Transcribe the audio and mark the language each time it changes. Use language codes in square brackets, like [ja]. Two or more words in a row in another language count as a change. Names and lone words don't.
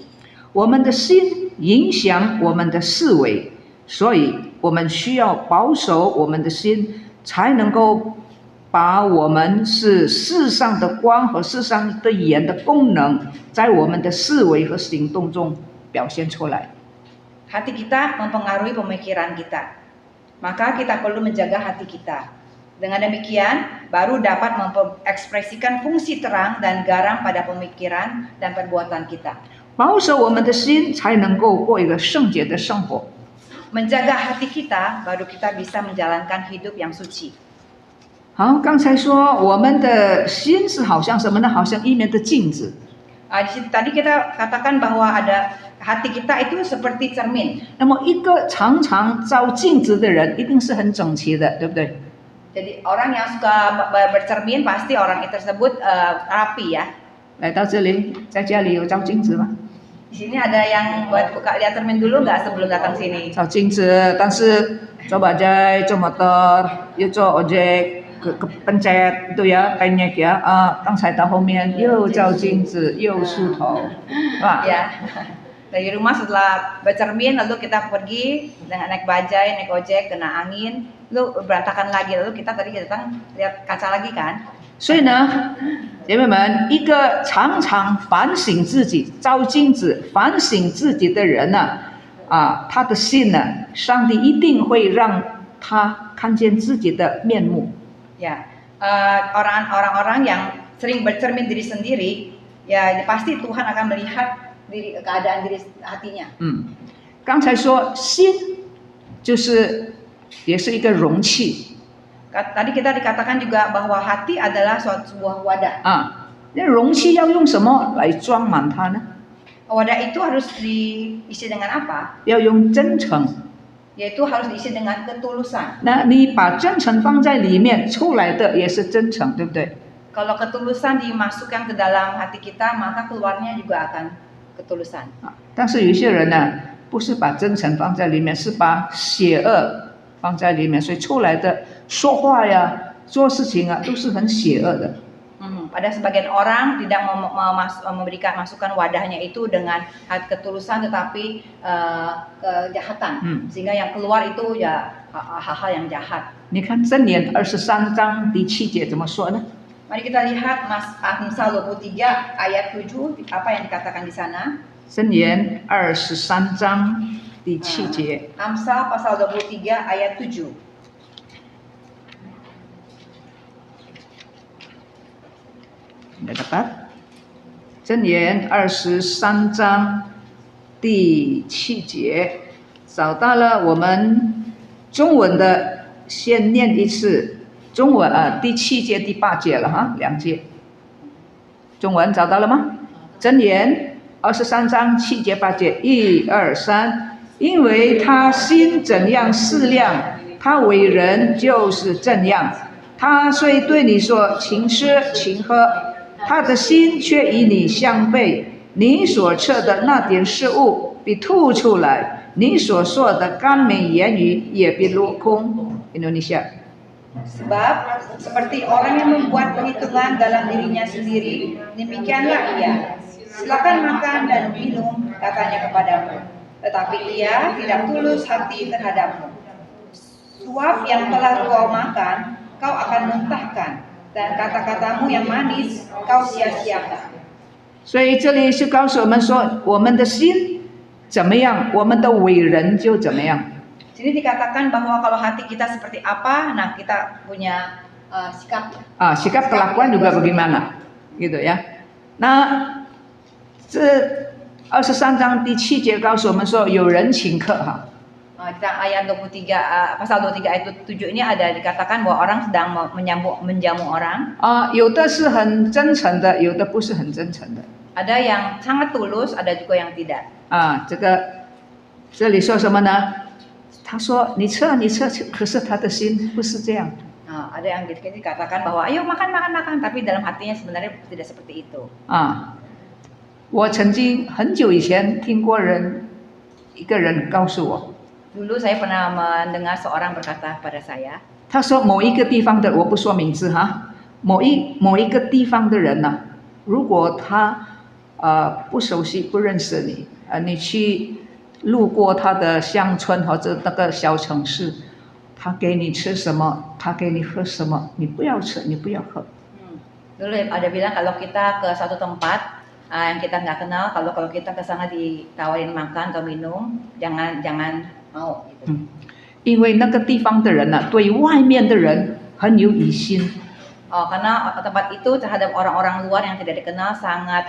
[zh] 我们的心影响我们的思维，所以我们需要保守我们的心，才能够把我们是世上的光和世上的盐的功能，在我们的思维和行动中表现出来。 [id] Hati kita mempengaruhi pemikiran kita, maka kita perlu menjaga hati kita. Dengan demikian, baru dapat mengekspresikan fungsi terang dan garam pada pemikiran dan perbuatan kita. [zh] 保守我们的心，才能够过一个圣洁的生活。 [id] Menjaga hati kita, baru kita bisa menjalankan hidup yang suci. [zh] 好，刚才说我们的心是好像什么呢？好像一面的镜子。 [id] Tadi kita katakan bahwa ada hati kita itu seperti cermin. [zh] 那么一个常常照镜子的人，一定是很整齐的，对不对？ [id] Jadi orang yang suka bercermin pasti orang itu tersebut rapi ya. [zh] 来到这里，在家里有照镜子吗？ [id] Di sini ada yang buat buka lihat cermin dulu nggak sebelum datang sini? [zh] 照镜子，但是做bajai,做motor, 又做 ojek, [id] ke pencet itu ya, banyak ya. [zh] 刚才到后面又照镜子，又梳头，是吧？ [id] Ya. Dari rumah setelah bercermin lalu kita pergi dengan naik bajai, naik ojek, kena angin, lalu berantakan lagi, lalu kita tadi datang lihat kaca lagi kan? [zh] 所以呢，姐妹们，一个常常反省自己、照镜子、反省自己的人呢，他的心呢，上帝一定会让他看见自己的面目。 [id] Ya, orang-orang yang sering bercermin diri sendiri, ya pasti Tuhan akan melihat keadaan diri hatinya. [zh] 刚才说心也是一个容器。 [id] Tadi kita dikatakan juga bahwa hati adalah sebuah wadah. [zh] 那容器要用什么来装满它呢？ [id] Wadah itu harus diisi dengan apa? [zh] 要用真诚。 [id] Yaitu harus diisi dengan ketulusan. [zh] 那你把真诚放在里面，出来的也是真诚，对不对？ [id] Kalau ketulusan dimasukkan ke dalam hati kita, maka keluarnya juga akan ketulusan. [zh] 但是有些人呢，不是把真诚放在里面，是把邪恶放在里面，所以出来的说话呀、做事情啊，都是很邪恶的。 [id] Pada sebagian orang tidak memberikan masukan wadahnya itu dengan ketulusan tetapi kejahatan, sehingga yang keluar itu ya hal-hal yang jahat. [zh] 你看箴言23章第7节怎么说呢？ [id] Mari kita lihat Amsal 23 ayat 7 apa yang dikatakan di sana. [zh] 箴言23章第7节。 [id] Amsal pasal 23 ayat 7. Sudah dapat? [zh] 箴言23章第7节，找到了。我们中文的先念一次，中文第7节、第8节了哈，2节。中文找到了吗？箴言23章7节、8节，1、2、3。因为他心怎样思量，他为人就是这样。他虽对你说请吃请喝，他的心却与你相悖。你所测的那点事物必吐出来，你所说的甘美言语也必落空。Indonesia. [id] Sebab seperti orang yang membuat perhitungan dalam dirinya sendiri, demikianlah ia. Silakan makan dan minum, katanya kepadamu. tetapi ia tidak tulus hati terhadapmu. Suap yang telah kau makan, kau akan muntahkan, dan kata-katamu yang manis kau sia-siakan. [zh] 所以这里是告诉我们说，我们的心怎么样，我们的为人就怎么样。 [id] Jadi dikatakan bahwa kalau hati kita seperti apa, nah kita punya sikap. Sikap kelakuan juga bagaimana, gitu ya. Nah, [zh] 这23章第7节告诉我们说，有人请客哈。 [id] Kita ayat 23 pasal 23 ayat 7 ini ada dikatakan bahwa orang sedang menjamu orang. [zh] 有的是很真诚的，有的不是很真诚的。 [id] Ada yang sangat tulus, ada juga yang tidak. [zh] 这里说什么呢？他说你吃啊，你吃啊，可是他的心不是这样。 [id] Ada yang dikatakan bahwa ayo makan, tapi dalam hatinya sebenarnya tidak seperti itu. [zh] 我曾经很久以前听过一个人告诉我， [id] Dulu saya pernah mendengar seorang berkata pada saya. [zh] 他说某一个地方的，我不说名字哈，某一个地方的人呢，如果他不熟悉不认识你，你去路过他的乡村或者那个小城市，他给你吃什么，他给你喝什么，你不要吃，你不要喝。 [id] Dulu ada bilang kalau kita ke satu tempat yang kita nggak kenal, kalau kita ke sana ditawarin makan atau minum, jangan mau gitu. [zh] 因为那个地方的人呢，对外面的人很有疑心。 [id] Karena tempat itu terhadap orang-orang luar yang tidak dikenal sangat